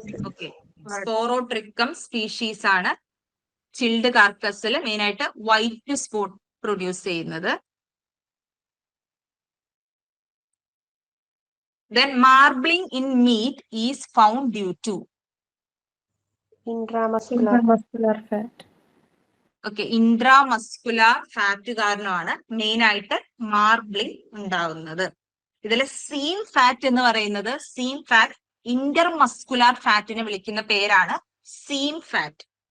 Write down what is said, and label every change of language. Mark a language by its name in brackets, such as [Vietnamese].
[Malayalam] Okay, Sporotrichum species ആണ് chilled കാർക്കസിൽ main ആയിട്ട് white spot produce ചെയ്യുന്നത്. [English] Then marbling in meat is found due to intramuscular fat. [Malayalam] Okay, intramuscular fat കാരണമാണ് main ആയിട്ട് marbling ഉണ്ടാവുന്നത്. ഇതിൽ seam fat എന്ന് പറയുന്നത് ഇന്റർമസ്കുലാർ ഫാറ്റിനെ വിളിക്കുന്ന പേരാണ് സീം ഫാറ്റ്.